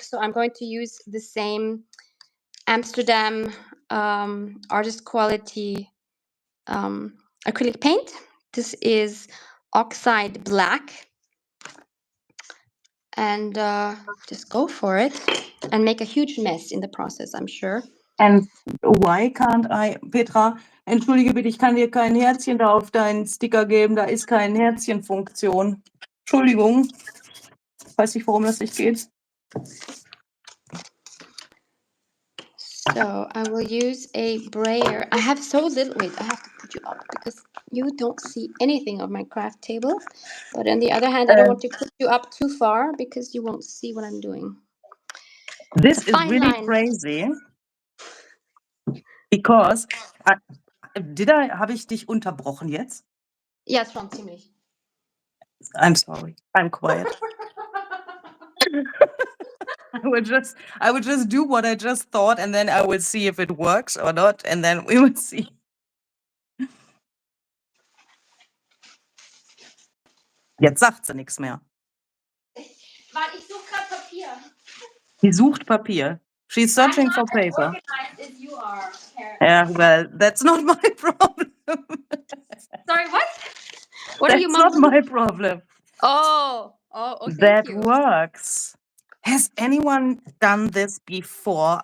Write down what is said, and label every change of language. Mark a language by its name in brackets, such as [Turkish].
[English] So I'm going to use the same Amsterdam artist quality acrylic paint. This is Oxide Black. And just go for it and make a huge mess in the process, I'm sure. And why can't I, [German] Petra, entschuldige bitte, ich kann dir kein Herzchen da auf deinen Sticker geben, da ist keine Herzchenfunktion. Entschuldigung. Weiß nicht, warum das nicht geht. [English] So I will use a brayer. I have so little, wait, I have to put you up because you don't see anything of my craft table. But on the other hand, I don't want to put you up too far because you won't see what I'm doing. This is really crazy because [German] habe ich dich unterbrochen jetzt? Ja, schon ziemlich. I'm sorry. I'm quiet. I would just do what I just thought and then I will see if it works or not and then we will see. Jetzt sagt sie nichts mehr. Weil ich suche gerade Papier. Sie sucht Papier. [English] She's searching for paper. Organized as you are, Yeah, well, that's not my problem. Sorry, what? What are you That's not mumbling? my problem. Oh, thank That you. works. Has anyone done this before?